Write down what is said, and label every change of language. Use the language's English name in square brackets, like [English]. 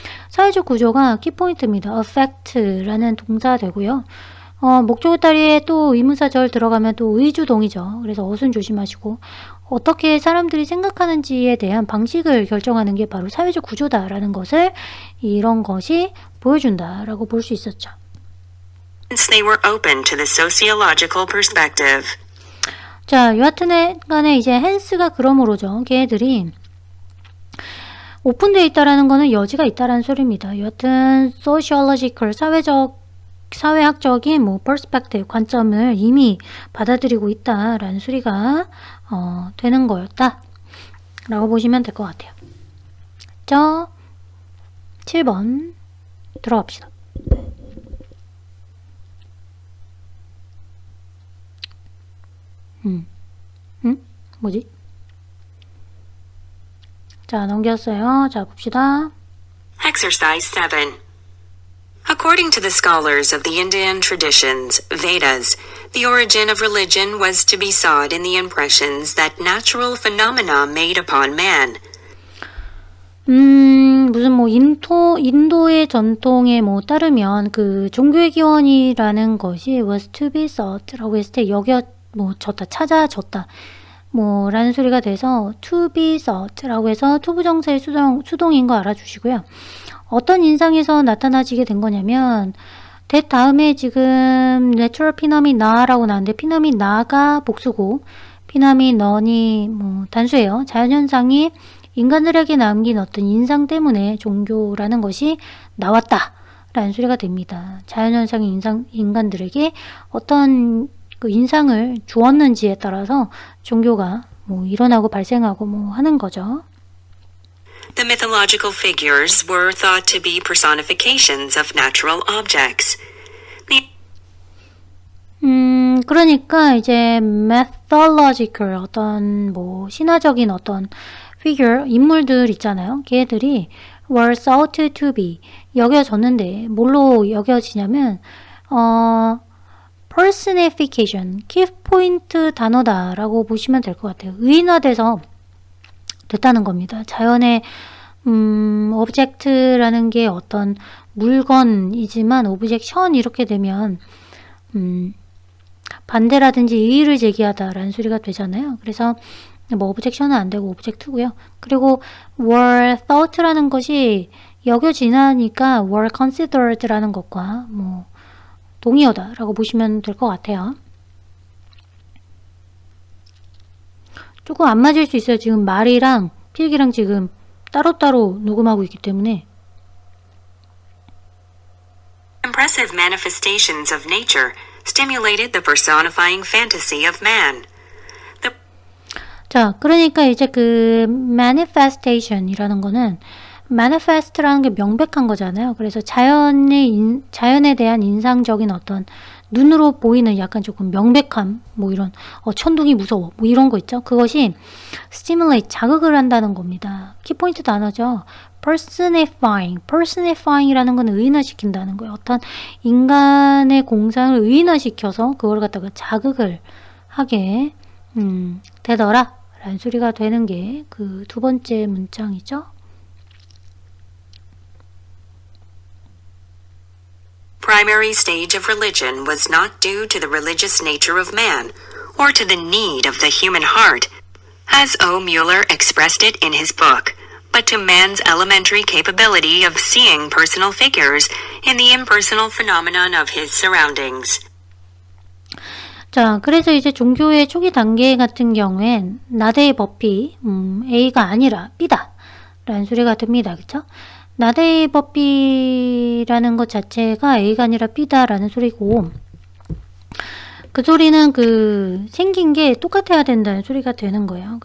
[Korean] 사회적 구조가 키포인트입니다. affect라는 동사 되고요. 목적어 자리에 또 의문사절 들어가면 또 의주동이죠. 그래서 어순 조심하시고 어떻게 사람들이 생각하는지에 대한 방식을 결정하는 게 바로 사회적 구조다라는 것을 이런 것이 보여준다라고 볼 수 있었죠. [English] Since they were open to the sociological perspective. [Korean] 자, 여하튼 간에 이제 hence가 그러므로죠. 걔들이 오픈되어 있다라는 거는 여지가 있다라는 소리입니다. 여하튼 sociological, 사회학적인 뭐 perspective, 관점을 이미 받아들이고 있다라는 소리가 되는 거였다 라고 보시면 될 것 같아요. 자, 7번 들어갑시다. 뭐지? 자, 넘겼어요. 자, 봅시다. [English] Exercise 7. According to the scholars of the Indian traditions, Vedas, the origin of religion was to be sought in the impressions that natural phenomena made upon man. [Korean] 무슨 뭐 인도의 전통에 뭐 따르면 그 종교의 기원이라는 것이 [English] was to be sought [Korean] 라고 했을 때 졌다, 찾아졌다 뭐 라는 소리가 돼서 to be sought라고 해서 투부정사의 수동인 거 알아주시고요. 어떤 인상에서 나타나지게 된 거냐면 that 다음에 지금 natural phenomena라고 나왔는데 phenomena가 복수고 phenomenon이 뭐 단수예요. 자연현상이 인간들에게 남긴 어떤 인상 때문에 종교라는 것이 나왔다 라는 소리가 됩니다. 자연현상이 인간들에게 어떤 그 인상을 주었는지에 따라서 종교가 뭐 일어나고 발생하고 뭐 하는 거죠. [English] The mythological figures were thought to be personifications of natural objects. [Korean] 그러니까 이제 mythological 어떤 뭐 신화적인 어떤 figure 인물들 있잖아요. 걔들이 [English] were thought to be [Korean] 여겨졌는데 뭘로 여겨지냐면 personification 키포인트 단어다라고 보시면 될 것 같아요. 의인화돼서 됐다는 겁니다. 자연의 object라는 게 어떤 물건이지만 오브젝션 이렇게 되면 반대라든지 이의를 제기하다라는 소리가 되잖아요. 그래서 뭐 오브젝션은 안 되고 오브젝트고요. 그리고 [English] were thought [Korean] 라는 것이 여겨지나니까 [English] were considered [Korean] 라는 것과 뭐 동의어다라고 보시면 될 것 같아요. 조금 안 맞을 수 있어요. 지금 말이랑 필기랑 지금 따로따로 녹음하고 있기 때문에. [English] Impressive manifestations of nature stimulated the personifying fantasy of man. The [Korean] 자, 그러니까 이제 그 manifestation이라는 거는 manifest라는 게 명백한 거잖아요. 그래서 자연에 대한 인상적인 어떤 눈으로 보이는 약간 조금 명백함, 뭐 이런 천둥이 무서워, 뭐 이런 거 있죠. 그것이 stimulate, 자극을 한다는 겁니다. 키포인트 단어죠. personifying이라는 건 의인화시킨다는 거예요. 어떤 인간의 공상을 의인화시켜서 그걸 갖다가 자극을 하게 되더라 라는 소리가 되는 게 그 두 번째 문장이죠. [English] primary stage of religion was not due to the religious nature of man, or to the need of the human heart, as O. Mueller expressed it in his book, but to man's elementary capability of seeing personal figures in the impersonal phenomenon of his surroundings. [Korean] 자, 그래서 이제 종교의 초기 단계 같은 경우엔 나데의 법이 A가 아니라 B다 라는 소리가 듭니다. 그쵸? 나데의 법이라는 것 자체가 A가 아니라 B다 라는 소리고, 그 소리는 그 생긴 게 똑같아야 된다는 소리가 되는 거예요.